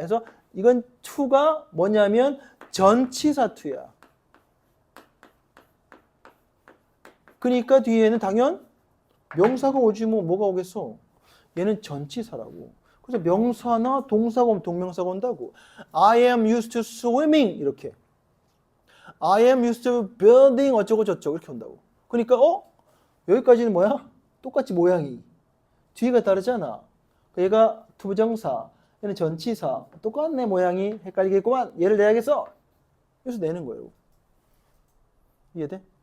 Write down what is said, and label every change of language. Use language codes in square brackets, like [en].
[ko] 해서 이건 to가 뭐냐면 전치사 to야. 그러니까 뒤에는 당연 명사가 오지 뭐가 오겠어. 얘는 전치사라고. 그래서 명사나 동사가 오면 동명사가 온다고. [en] I am used to swimming [ko] 이렇게. [en] I am used to building [ko] 어쩌고 저쩌고 이렇게 온다고. 그러니까 여기까지는 뭐야? 똑같이 모양이. 뒤가 다르잖아. 얘가 투부정사, 얘는 전치사. 똑같네 모양이. 헷갈리겠구만. 얘를 내야겠어. 그래서 내는 거예요. 이해돼?